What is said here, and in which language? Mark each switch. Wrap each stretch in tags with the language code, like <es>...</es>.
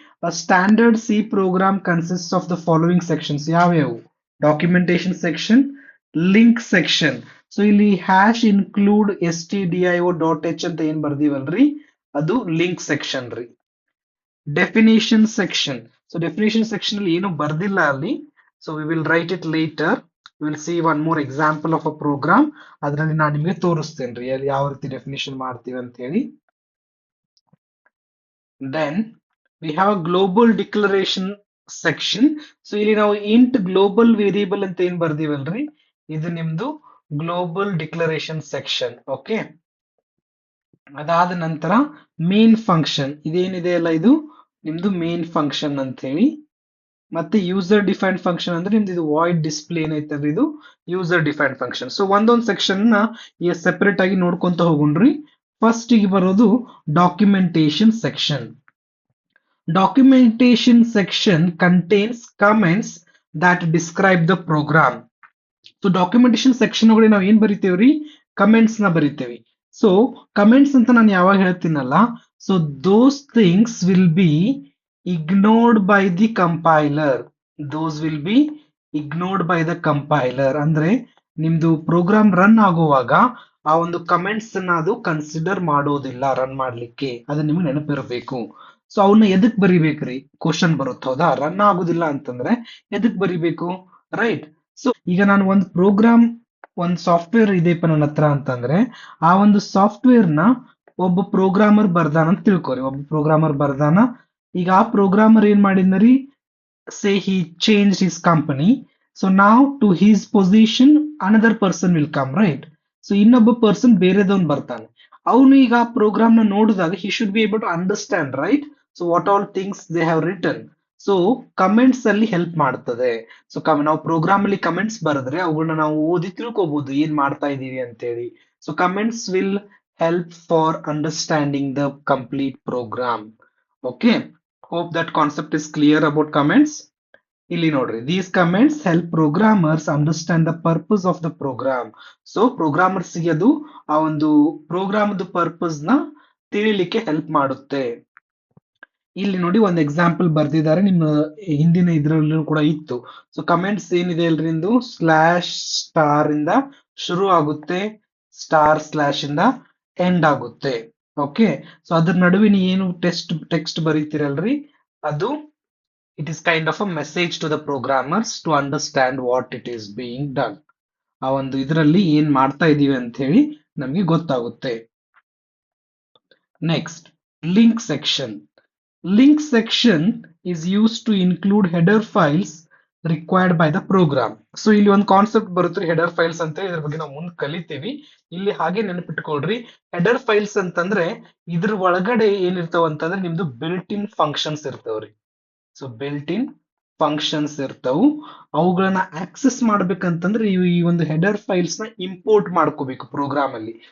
<en>A standard C program consists of the following sections.</en> <kn>ಯಾವ್ಯಾವು?</kn> <en>Documentation section, link section.</en> <kn>So ಇಲ್ಲಿ hash include stdio.h ಅಂತ ಏನ್ ಬರ್ದಿವಲ್ರಿ, ಅದು link section ರೀ. Definition section. So definition section ಅಲ್ಲಿ ಏನು ಬರ್ದಿಲ್ಲ ಅಲ್ಲಿ.</kn> <en>So we will write it later. Will see one more example of a program.</en> <kn>ಅದರಲ್ಲಿ ನಾನು ನಿಮಗೆ ತೋರಿಸ್ತೇನೆ ರೀ ಅಲ್ಲಿ ಯಾವ ರೀತಿ ಡೆಫಿನೇಷನ್ ಮಾಡ್ತೀವಿ ಅಂತ ಹೇಳಿ.</kn> <en>Then we have a global declaration section.</en> <kn>So ಇಲ್ಲಿ ನಾವು ಇಂಟ್ ಗ್ಲೋಬಲ್ ವೇರಿಯಬಲ್ ಅಂತ ಏನ್ ಬರ್ದಿವಲ್ರಿ, ಇದು ನಿಮ್ದು ಗ್ಲೋಬಲ್ ಡಿಕ್ಲರೇಷನ್ ಸೆಕ್ಷನ್. ಓಕೆ, ಅದಾದ ನಂತರ ಮೇನ್ ಫಂಕ್ಷನ್. ಇದೇನಿದೆ ಅಲ್ಲ, ಇದು ನಿಮ್ದು ಮೇನ್ ಫಂಕ್ಷನ್ ಅಂತ ಹೇಳಿ. ಮತ್ತೆ ಯೂಸರ್ ಡಿಫೈನ್ಡ್ ಫಂಕ್ಷನ್ ಅಂದ್ರೆ ನಿಮ್ದು ಇದು ವಾಯ್ಡ್ ಡಿಸ್ಪ್ಲೇ ಏನೈತಲ್ರಿ, ಇದು ಯೂಸರ್ ಡಿಫೈನ್ಡ್ ಫಂಕ್ಷನ್. ಸೊ ಒಂದೊಂದು ಸೆಕ್ಷನ್ ನ ಈಗ ಸೆಪರೇಟ್ ಆಗಿ ನೋಡ್ಕೊಂತ ಹೋಗುಣ್ರಿ. ಫಸ್ಟ್ ಗೆ ಬರೋದು documentation section.</kn> <en>Documentation section contains comments that describe the program.</en> <kn>So documentation section ಒಳಗಡೆ ನಾವು ಏನ್ ಬರಿತೇವ್ರಿ, ಕಮೆಂಟ್ಸ್ ನ ಬರಿತೇವಿ.</kn> <en>so comments</en> <kn>ಅಂತ ನಾನು ಯಾವಾಗ ಹೇಳ್ತೀನಲ್ಲ,</kn> <en>So those things will be ignored by the compiler. Those will be ignored by the compiler.</en> <kn>ಅಂದ್ರೆ ನಿಮ್ದು program run ಆಗುವಾಗ ಆ ಒಂದು ಕಮೆಂಟ್ಸ್ ಅನ್ನ ಅದು ಕನ್ಸಿಡರ್ ಮಾಡೋದಿಲ್ಲ ರನ್ ಮಾಡ್ಲಿಕ್ಕೆ. ಅದು ನಿಮ್ಗೆ ನೆನಪಿರಬೇಕು. ಸೊ ಅವನ್ನ ಎದಕ್ ಬರಿಬೇಕ್ರಿ, ಕ್ವಶನ್ ಬರುತ್ತೆ. ಹೌದಾ? ರನ್ ಆಗುದಿಲ್ಲ ಅಂತಂದ್ರೆ ಎದಕ್ ಬರಿಬೇಕು, ರೈಟ್? ಸೊ ಈಗ ನಾನು ಒಂದು ಪ್ರೋಗ್ರಾಮ್, ಒಂದು ಸಾಫ್ಟ್ವೇರ್ ಇದೆಪ್ಪ ನನ್ನ ಹತ್ರ ಅಂತಂದ್ರೆ, ಆ ಒಂದು ಸಾಫ್ಟ್ವೇರ್ ನ ಒಬ್ಬ ಪ್ರೋಗ್ರಾಮರ್ ಬರ್ದಾನ ಅಂತ ತಿಳ್ಕೊರಿ. ಒಬ್ಬ ಪ್ರೋಗ್ರಾಮರ್ ಬರ್ದಾನ. ಈಗ ಆ ಪ್ರೋಗ್ರಾಮರ್ ಏನ್ ಮಾಡಿದ್ನರಿ,</kn> <en>say he changed his company. So now to his position another person will come, right?</en> <kn>So ಇನ್ನೊಬ್ಬ ಪರ್ಸನ್ ಬೇರೆದವನ್ ಬರ್ತಾನೆ. ಅವನು ಈಗ ಆ ಪ್ರೋಗ್ರಾಮ್ ನ ನೋಡಿದಾಗ</kn> <en>he should be able to understand, right? So what all things they have written.</en> <kn>So comments ಅಲ್ಲಿ help ಮಾಡ್ತದೆ. So ನಾವು ಪ್ರೋಗ್ರಾಮ್ ಅಲ್ಲಿ ಕಮೆಂಟ್ಸ್ ಬರೆದ್ರೆ ಅವುಗಳನ್ನ ನಾವು ಓದಿ ತಿಳ್ಕೊಬಹುದು ಏನ್ ಮಾಡ್ತಾ ಇದೀವಿ ಅಂತೇಳಿ.</kn> <en>So comments will help for understanding the complete program. Okay, hope that concept is clear about comments.</en> <kn>ಇಲ್ಲಿ ನೋಡ್ರಿ,</kn> <en>These comments help programmers understand the purpose of the program.</en> <kn>So programmers ಗೆ ಅದು ಆ ಒಂದು ಪ್ರೋಗ್ರಾಮ್ ಪರ್ಪಸ್ ನ ತಿಳಿಲಿಕ್ಕೆ help ಮಾಡುತ್ತೆ. ಇಲ್ಲಿ ನೋಡಿ ಒಂದು ಎಕ್ಸಾಂಪಲ್ ಬರ್ದಿದ್ದಾರೆ, ನಿಮ್ಮ ಹಿಂದಿನ ಇದ್ರಲ್ಲೂ ಕೂಡ ಇತ್ತು. ಸೊ ಕಮೆಂಟ್ಸ್ ಏನಿದೆ ಅಲ್ರಿ, ಇಂದು ಸ್ಲಾಶ್ ಸ್ಟಾರ್ ಇಂದ ಶುರು ಆಗುತ್ತೆ, ಸ್ಟಾರ್ ಸ್ಲಾಶ್ ಇಂದ ಎಂಡ್ ಆಗುತ್ತೆ.</kn> <en>okay,</en> <kn>ಸೊ ಅದ್ರ ನಡುವಿನ ಏನು ಟೆಕ್ಸ್ಟ್ ಬರೀತಿರಲ್ರಿ, ಅದು</kn> <en>It is kind of a message to the programmers to understand what it is being done.</en> <kn>ಆ ಒಂದು ಇದರಲ್ಲಿ ಏನ್ ಮಾಡ್ತಾ ಇದೀವಿ ಅಂತ ಹೇಳಿ ನಮ್ಗೆ ಗೊತ್ತಾಗುತ್ತೆ.</kn> <en>Next, link section. Link section is used to include header files required by the program.</en> <kn>So ಇಲ್ಲಿ ಒಂದು ಕಾನ್ಸೆಪ್ಟ್ ಬರುತ್ತೆ ಹೆಡರ್ ಫೈಲ್ಸ್ ಅಂತ. ಇದ್ರ ಬಗ್ಗೆ ನಾವು ಮುಂದೆ ಕಲಿತೀವಿ. ಇಲ್ಲಿ ಹಾಗೆ ನೆನಪಿಟ್ಕೊಳ್ರಿ, ಹೆಡರ್ ಫೈಲ್ಸ್ ಅಂತಂದ್ರೆ ಇದ್ರ ಒಳಗಡೆ ಏನಿರ್ತಾವ ಅಂತಂದ್ರೆ ನಿಮ್ದು ಬಿಲ್ಟ್ ಇನ್ ಫಂಕ್ಷನ್ಸ್ ಇರ್ತಾವ್ರಿ. ಸೊ ಬಿಲ್ಟ್ ಇನ್ ಫಂಕ್ಷನ್ಸ್ ಇರ್ತವು. ಅವುಗಳನ್ನ ಆಕ್ಸೆಸ್ ಮಾಡ್ಬೇಕಂತಂದ್ರೆ ಈ ಒಂದು ಹೆಡರ್ ಫೈಲ್ಸ್ ನ ಇಂಪೋರ್ಟ್ ಮಾಡ್ಕೋಬೇಕು ಪ್ರೋಗ್ರಾಮ್ ಅಲ್ಲಿ.</kn>